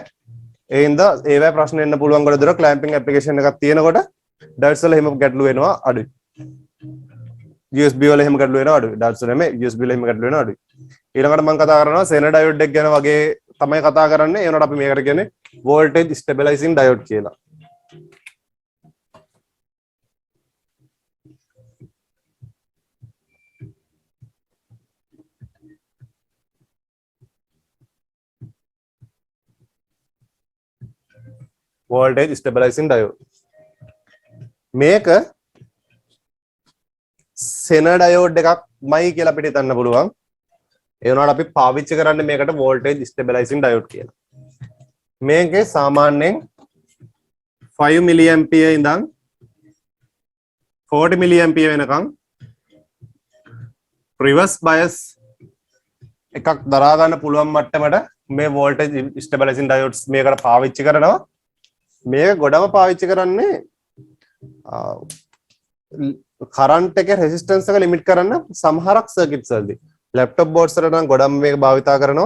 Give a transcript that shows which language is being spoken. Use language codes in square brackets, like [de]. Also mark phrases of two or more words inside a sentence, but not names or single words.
[si] ඒ හින්දා ඒවැ ප්‍රශ්න එන්න පුළුවන් කොට දර [en] clamping application [si] එකක් තියෙනකොට diodes වල එහෙම ගැටලු වෙනවා අඩුයි. USB වල එහෙම ගැටලු වෙනවා අඩුයි. diodes වල නෙමෙයි USB වල එහෙම ගැටලු වෙනවා අඩුයි. ඊළඟට මම කතා කරනවා [en] Zener diode [si] එක ගැන වගේ තමයි කතා කරන්නේ. ඒ වුණාට අපි මේකට කියන්නේ [en] voltage stabilizing diode [si] කියලා. [en] voltage stabilizing diode. [si] මේක [en] Zener diode [si] එකක්මයි කියලා අපිට හිතන්න පුළුවන්. ඒ වුණාට අපි පාවිච්චි කරන්නේ මේකට [en] voltage stabilizing diode [si] කියලා. මේකේ සාමාන්‍යයෙන් 5 milliampere ඉඳන් 40 milliampere වෙනකන් [en] reverse bias [si] එකක් දරා ගන්න පුළුවන් මට්ටමට මේ [en] voltage stabilizing diodes [si] මේකට පාවිච්චි කරනවා. මේක ගොඩම පාවිච්චි කරන්නේ කරන්ට් එකේ රෙසිස්ටන්ස් එක ලිමිට් කරන්න සමහරක් සර්කිට්ස් වලදී. [en] laptop boards [si] වලට නම් ගොඩම මේක භාවිතා කරනවා.